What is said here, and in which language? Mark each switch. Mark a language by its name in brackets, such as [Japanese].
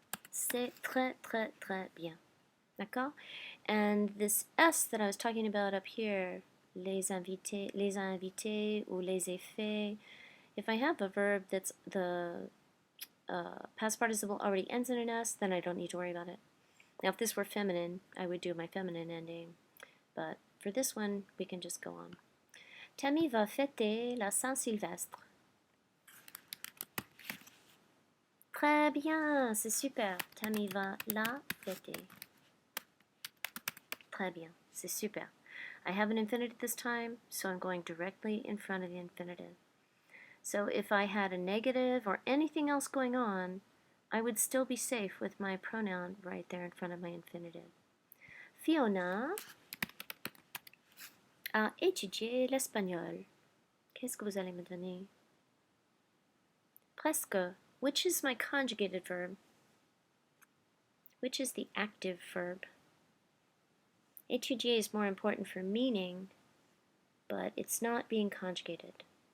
[French] C'est très, très, très bien. D'accord? [English] And this S that I was talking about up here, [French] les a invités ou les ai faits, [English] if I have a verb that's the past participle already ends in an S, then I don't need to worry about it. Now if this were feminine, I would do my feminine ending. But for this one, we can just go on. [French] Tammy va fêter la Saint-Sylvestre. Très bien, c'est super. Tammy va la fêter. Très bien, c'est super. [English] I have an infinitive this time, so I'm going directly in front of the infinitive. So if I had a negative or anything else going on, I would still be safe with my pronoun right there in front of my infinitive. [French] Fiona a étudié l'espagnol. Qu'est-ce que vous allez me donner? [English] Presque, which is my conjugated verb, which is the active verb. Étudier is more important for meaning, but it's not being conjugated.